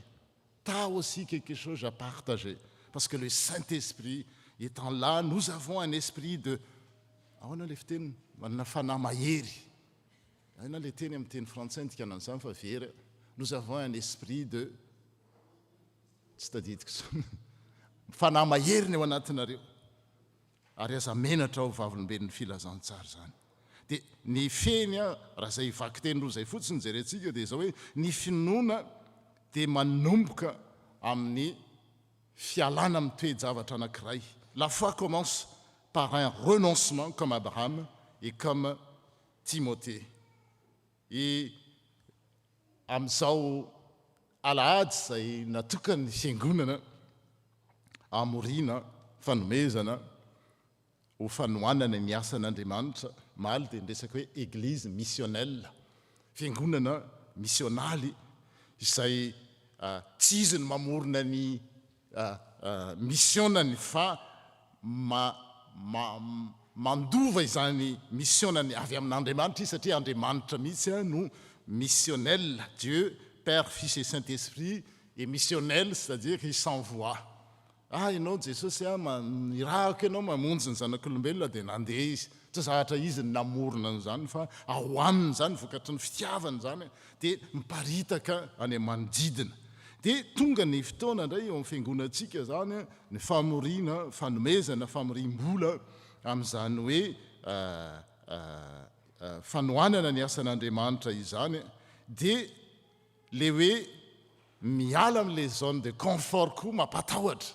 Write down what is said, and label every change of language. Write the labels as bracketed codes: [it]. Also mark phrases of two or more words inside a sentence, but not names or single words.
[fr] Tu as aussi quelque chose à partager. Parce que le Saint-Esprit étant là, nous avons un esprit de... Nous avons un esprit de... C'est-à-dire que... [mg] ary aza menatra ao vavolombelon'ny filazantsara zany. Dia ny feny raha zay vaky teny roa zay fotsiny jerentsika dia zao hoe ny finoana dia manomboka amin'ny fialana amin'ny toe-javatra anankiray. [fr] La foi commence par un renoncement comme Abraham et comme Timothée. [mg] Et amin'izao alahady zay natokany fiangonana amorina fanomezana ho fanohanana ny asan'Andriamanitra, maly dia niresaka hoe [fr] église missionnelle, [mg] fiangonana missionaly izay tsy izy ny mamorona ny missionany fa mandova izany missionany avy amin'Andriamanitra izy satria Andriamanitra mihitsy no missionnel. [fr] Dieu, Père, Fils et Saint-Esprit est missionnel, c'est-à-dire qu'il s'envoie. [mg] Ianao Jesosy irahako ianao mamonjy ny zanak'olombelona dia nandeha izy. Tsy zahatra izy ny namorona an'izany fa ahoaniny zany vokatry ny fitiavany zany dia miparitaka any manodidina. Dia tonga ny fotoana indray eo amin'ny fiangonantsika zany ny famorina, fanomezana, famorim-bola amin'izany hoe fanohanana ny asan'Andriamanitra izany dia le hoe miala amin'ilay [fr] zone de confort [mg] koa mampatahotra.